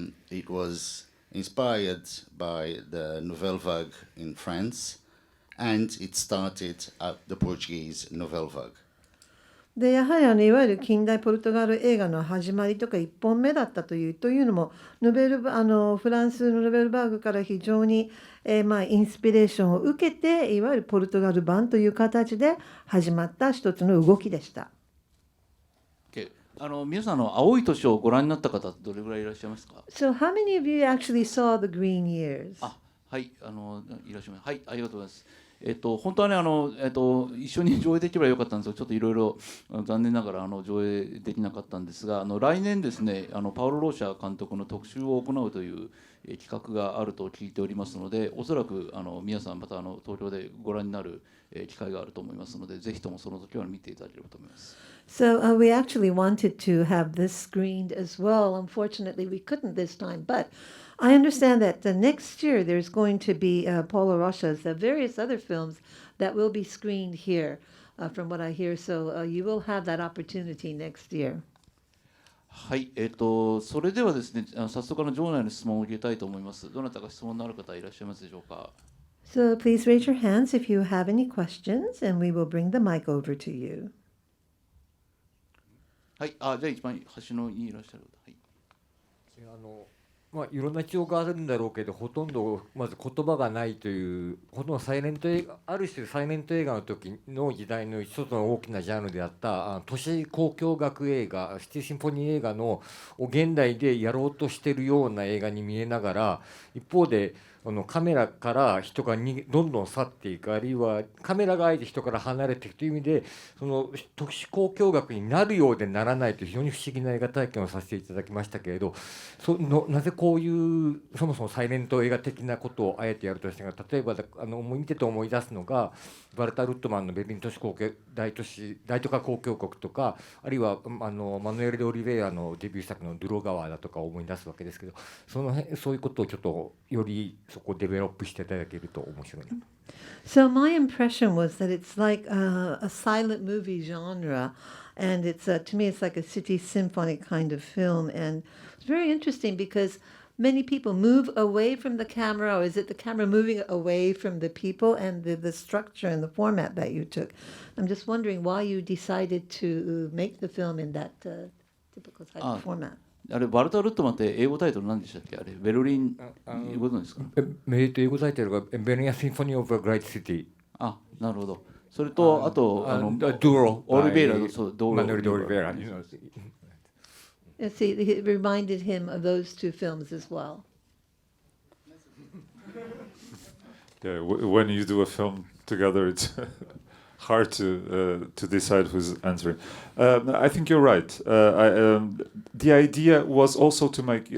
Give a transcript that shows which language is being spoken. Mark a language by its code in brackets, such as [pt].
[en] It was inspired by the Nouvelle Vague in France, and it started at the Portuguese Nouvelle Vague. [ja] でやはりいわゆる近代ポルトガル映画の始まりとか1本目だったというのもフランスのノベルバーグから非常に、インスピレーションを受けて、いわゆるポルトガル版という形で始まった一つの動きでした。皆さん青い年をご覧になった方どれぐらいいらっしゃいますか？ [en] So how many of you actually saw The Green Years? [ja] はい、いらっしゃいます。はい、ありがとうございます。本当はね一緒に上映できればよかったんですが、ちょっといろいろ残念ながら上映できなかったんですが、来年ですねパウロ・ローシャ監督の特集を行うという企画があると聞いておりますので、おそらく皆さんまた東京でご覧になる機会があると思いますので、ぜひともその時は見ていただければと思います。 [en] So we actually wanted to have this screened as well. Unfortunately, we couldn't this time, but I understand that next year there's going to be Paulo Rocha's various other films that will be screened here, from what I hear. So you will have that opportunity next year. [ja] はい、それではですね、早速場内の質問を受けたいと思います。どなたか質問のある方いらっしゃいますでしょうか。 [en] So please raise your hands if you have any questions, and we will bring the mic over to you. [ja] はい、じゃあ一番端のにいらっしゃる。はい、いろんな記憶があるんだろうけど、ほとんどまず言葉がないという、ほとんどサイレント映画、ある種サイレント映画の時の時代の一つの大きなジャンルであった都市交響楽映画、シティシンフォニー映画のを現代でやろうとしているような映画に見えながら、一方でそのカメラから人がどんどん去っていく、あるいはカメラがあえて人から離れていくという意味で、その特殊交響楽になるようでならないという非常に不思議な映画体験をさせていただきましたけれど、なぜこういうそもそもサイレント映画的なことをあえてやるとしたが、例えば見てて思い出すのがバルタ・ルットマンのベルリン都市大都化交響国とか、あるいはマヌエル・デ・オリベイラのデビュー作の「ドゥロガワー」だとかを思い出すわけですけど、そういうことをちょっとよりそこをデベロップしていただけると面白いなと。 [en] So my impression was that it's like a silent movie genre, and it's to me it's like a city symphonic kind of film, and it's very interesting because many people move away from the camera, or is it the camera moving away from the people, and the structure and the format that you took. I'm just wondering why you decided to make the film in that typical type of format. [ja] あれバルタ・ルットマンって英語タイトル何でしたっけ？あれベルリンご存知ですか？英語タイトルがベルリンシンフォニー・オブ・ア・グレート・シティ。あ、なるほど。それとあとドゥロオリベイラのそうドゥロマヌエル・デ・オリベイラ。 [en] See, it reminded him of those two films as well. Yeah, when you do a film together, it's hard to decide who's answering. I think you're right. The idea was also to make.